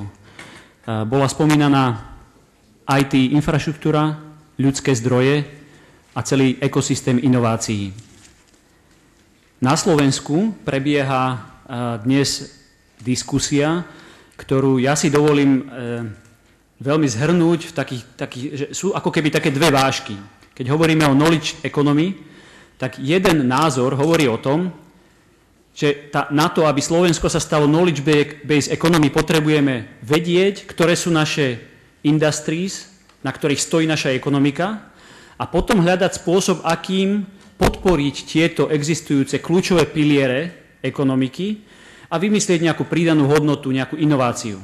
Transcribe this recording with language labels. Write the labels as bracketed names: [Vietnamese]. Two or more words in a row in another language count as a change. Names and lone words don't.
[Slovak] Bola spomínaná IT infraštruktúra, ľudské zdroje a celý ekosystém inovácií. Na Slovensku prebieha dnes diskusia, ktorú ja si dovolím veľmi zhrnúť v že sú ako keby také dve vážky. [English] Keď hovoríme o knowledge economy, [Slovak] tak jeden názor hovorí o tom, že na to, aby Slovensko sa stalo [English] knowledge-based economy, [Slovak] potrebujeme vedieť, ktoré sú naše industries, na ktorých stojí naša ekonomika a potom hľadať spôsob, akým podporiť tieto existujúce kľúčové piliere ekonomiky a vymyslieť nejakú pridanú hodnotu, nejakú inováciu.